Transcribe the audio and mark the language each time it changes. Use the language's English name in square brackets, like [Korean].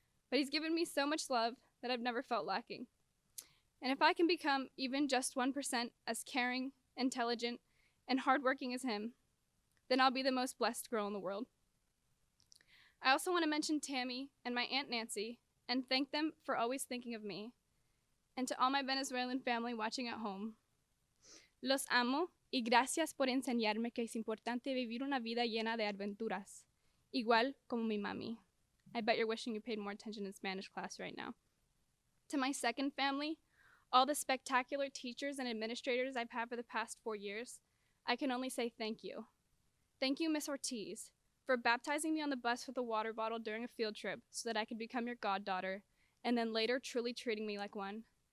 [English] But he's given me so much love that I've never felt lacking. And if I can become even just 1% as caring, intelligent, and hardworking as him, then I'll be the most blessed girl in the world. I also want to mention Tammy and my Aunt Nancy and thank them for always thinking of me. And to all my Venezuelan family watching at home, [Spanish] los amo y gracias por enseñarme que es importante vivir una vida llena de aventuras, igual como mi mami. [English] I bet you're wishing you paid more attention in Spanish class right now. To my second family, all the spectacular teachers and administrators I've had for the past 4 years, I can only say thank you. Thank you, Miss Ortiz, for baptizing me on the bus with a water bottle during a field trip so that I could become your goddaughter, and then later truly treating me like one.